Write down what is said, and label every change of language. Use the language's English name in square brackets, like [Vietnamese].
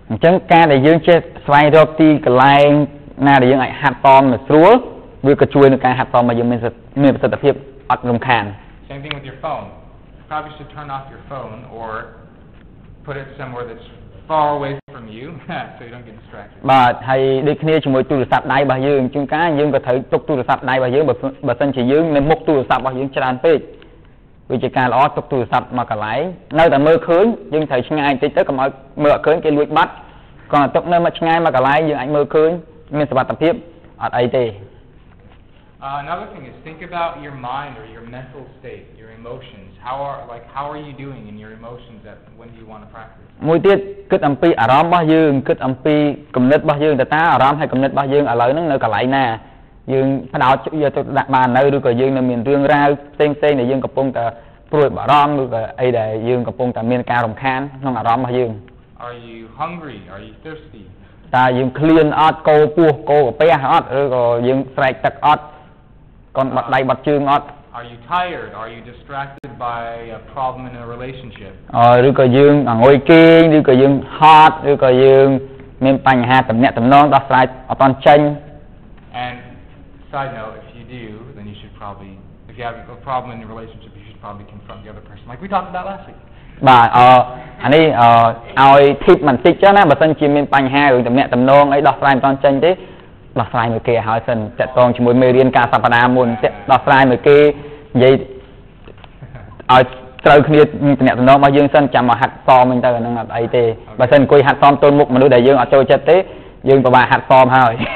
[Khmer] អញ្ចឹងការដែលយើងចេះស្វែងរកទីកន្លែងណាដែលយើងអាចហាត់សមស្រួលវាក៏ជួយនឹងការហាត់សមរបស់យើងមានប្រសិទ្ធភាពអត់រំខាន [English] Same thing with your phone. You probably should turn off your phone or put it somewhere that's far away from you so you don't get distracted. [Khmer] បាទហើយដូចគ្នាជាមួយទូរស័ព្ទដៃរបស់យើងជួនកាលយើងក៏ត្រូវទុកទូរស័ព្ទដៃរបស់យើងបើសិនជាយើងនៅមុខទូរស័ព្ទរបស់យើងច្រើនពេកវាជាការល្អទុកទូរស័ព្ទមកកន្លែងនៅតែមើលឃើញយើងត្រូវឆ្ងាយបន្តិចទៅកុំឲ្យមើលអត់ឃើញគេលួចបាត់គ្រាន់តែទុកនៅមកឆ្ងាយមកកន្លែងយើងអាចមើលឃើញមានសុវត្ថិភាពអត់អីទេ [English] Another thing is think about your mind or your mental state, your emotions. How are you doing in your emotions when you want to practice? [Khmer] មួយទៀតគិតអំពីអារម្មណ៍របស់យើងគិតអំពីគំនិតរបស់យើងតើអារម្មណ៍ហើយគំនិតរបស់យើងឥឡូវហ្នឹងនៅកន្លែងណាយើងផ្ដោតយកទៅដាក់បាននៅឬក៏យើងនៅមានរឿងរ៉ាវផ្សេងៗដែលយើងកំពុងតែព្រួយបារម្ភឬក៏អីដែលយើងកំពុងតែមានការរំខានក្នុងអារម្មណ៍របស់យើង [English] Are you hungry? Are you thirsty? [Khmer] តើយើងឃ្លានអត់កោពោះកោកាពះអត់ឬក៏យើងស្រែកទឹកអត់កូនបាត់ដៃបាត់ជើងអត់ [English] Are you tired? Are you distracted by a problem in a relationship? [Khmer] ឬក៏យើងអង្គុយគេងឬក៏យើងហត់ឬក៏យើងមានបញ្ហាទំនាក់ទំនងដោះស្រាយអត់ទាន់ចេញ [English] And side note, if you do, then you should probably, if you have a problem in your relationship, you should probably confront the other person, like we talked about last week. [Khmer] បាទអានេះឲ្យ tip បន្តិចចុះណាបើសិនជាមានបញ្ហារឿងទំនាក់ទំនងអីដោះស្រាយមិនទាន់ចេញទេដោះស្រាយមួយគេឲ្យសិនតាក់ទងជាមួយមេរៀនការសប្តាហ៍មុនដោះស្រាយមួយគេនិយាយឲ្យត្រូវគ្នាទំនាក់ទំនងរបស់យើងសិនចាំមកហាត់សមវិញទៅអាហ្នឹងអត់អីទេបើសិនអង្គុយហាត់សមទល់មុខមនុស្សដែលយើងអត់ចូលចិត្តទេយើងពិបាកហាត់សមហើយ